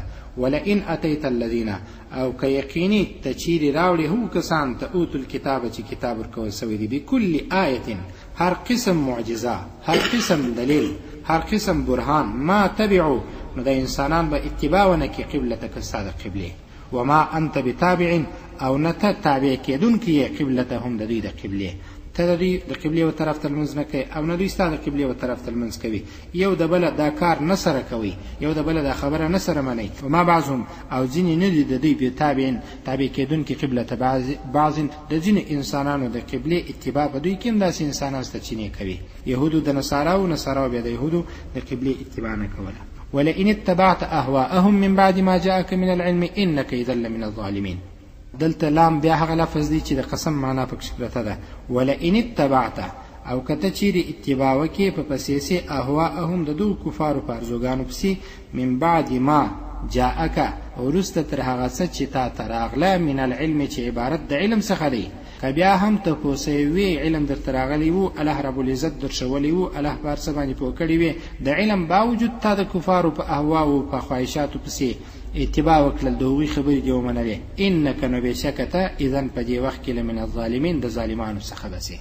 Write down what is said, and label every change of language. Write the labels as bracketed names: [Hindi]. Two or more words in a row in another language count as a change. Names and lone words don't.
[Arabic] ولئن اتیت الذین [Pashto] او که یقیني ته چیرې راوړې هو کسان ته [Arabic] اوتوا الکتابه [Pashto] چې کتاب ورکول سوی دی [Arabic] بکل آیة [Pashto] هر قسم معجزه هر قسم دلیل هر قسم برهان [Arabic] ما تبعو [Pashto] نو د انسانان به اتباع ونه کړي قبلتک ستا د قبلې [Arabic] وما انت بتابع [Pashto] او نه ته تابع کېدونکی یې قبلتهم د دوی د قبلې. ته د دوی د قبلې و طرف ته لمونځ نه کوي او نه دوی ستا د قبلې و طرف ته لمونځ کوي. یو د بله دا کار نه سره کوي یو د بله دا خبره نه سره منئ. [Arabic] وما بعضهم [Pashto] او ځینې نه دي د دوی بتابع تابع کېدونکي [Arabic] قبلته بعض [Pashto] د ځینې انسانانو د قبلې اتباع په دوی کې هم داسې انسانان شته چې نه کوي. یهودو د نصاراو نصاراو بیا د یهودو د قبلې اتباع نه کوله. [Arabic] ولئن اتبعت اهواءهم من بعد ما جاءك من العلم انك اذا لمن الظالمين. [Pashto] دلته لام بیا هغه لفظ دی چې د قسم معنا پکښې پرته ده. [Arabic] ولئن اتبعت [Pashto] او که ته چیرې اتباع وکړې په پسې اهواءهم د دغو کفارو په ارزوګانو پسې [Arabic] من بعد ما جاءک [Pashto] وروسته تر هغه څه چې تا ته راغله [Arabic] من العلم [Pashto] چې عبارت د علم څخه دی. که بیا هم تپوسی وي علم درته راغلی وو [Arabic] الله رب العزت [Pashto] درښولی وو الله په هر څه باندې پوه کړي وي د علم باوجود تا د کفارو په اهواو په خواهشاتو پسې اتباع وکړل د هغوی خبرې دې ومنلې انک نو بېشکه ته اذن په دې وخت کې [Arabic] لمن الظالمین [Pashto] د ظالمانو څخه بسې.